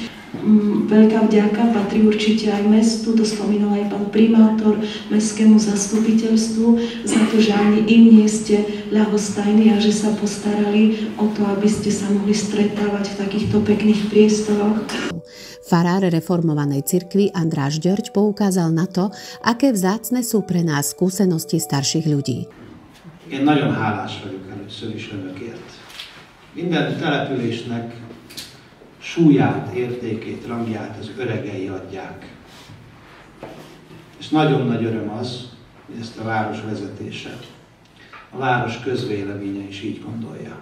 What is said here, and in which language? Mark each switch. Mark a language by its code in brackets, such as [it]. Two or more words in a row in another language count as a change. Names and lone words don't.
[sk] Veľká vďaka patrí určite aj mestu, to spomínal aj pán primátor, mestskému zastupiteľstvu, za to, že ani im nie ste ľahostajní a že sa postarali o to, aby ste sa mohli stretávať v takýchto pekných priestoroch. Farár reformovanej cirkvi András György poukázal na to, aké vzácne sú pre nás skúsenosti starších ľudí. [hu] Én nagyon hálás vagyok először is önökért. Minden településnek súlyát, értékét, rangját az öregei adják. És nagyon nagy öröm az, hogy ezt a város vezetése, a város közvéleménye is így gondolja.